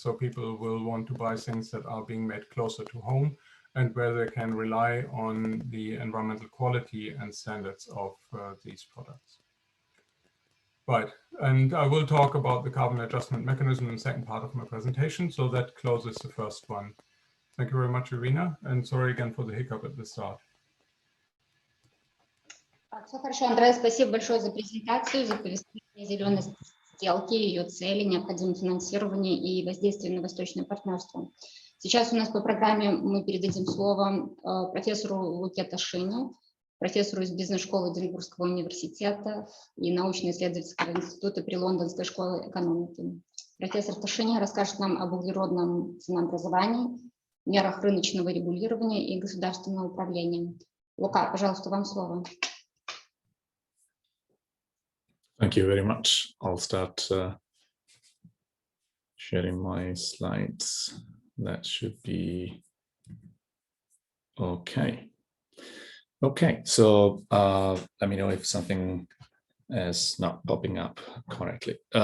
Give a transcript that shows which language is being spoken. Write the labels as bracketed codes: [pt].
[en] So people will want to buy things that are being made closer to home and where they can rely on the environmental quality and standards of these products. Right, and I will talk about the carbon adjustment mechanism in the second part of my presentation. So that closes the first one. Thank you very much, Irina, and sorry again for the hiccup at the start. [ru] Все хорошо, Андреа, спасибо большое за презентацию, за повествование зеленой сделки, ее цели, необходимое финансирование и воздействие на восточное партнерство. Сейчас у нас по программе мы передадим слово профессору Луке Ташине, профессору из бизнес-школы Эдинбургского университета и научно-исследовательского института при Лондонской школе экономики. Профессор Ташини расскажет нам об углеродном ценообразовании, мерах рыночного регулирования и государственного управления. Лука, пожалуйста, вам слово. [en] Thank you very much. I'll start sharing my slides. That should be okay. Okay, so let me know if something is not popping up correctly.